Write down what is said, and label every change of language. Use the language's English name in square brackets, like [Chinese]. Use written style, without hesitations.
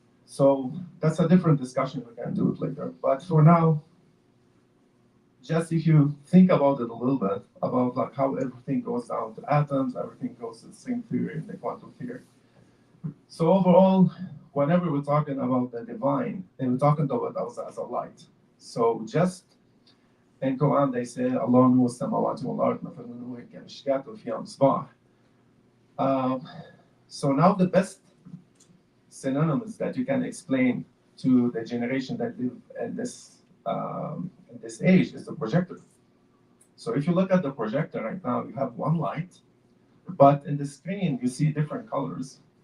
[English] So that's a different discussion. We can do it later. But for now, just if you think about it a little bit, about like how everything goes down to atoms, everything goes to the string theory and the quantum theory. So overall, whenever we're talking about the divine, and we're talking about us as a light. So just in Quran they say [Arabic] Allah نور السماوات والأرض مثل نوره كمشكاة فيها مصباح. [English] Um, so now the best synonyms that you can explain to the generation that live in this age is the projector. So if you look at the projector right now, you have one light, but in the screen you see different colors.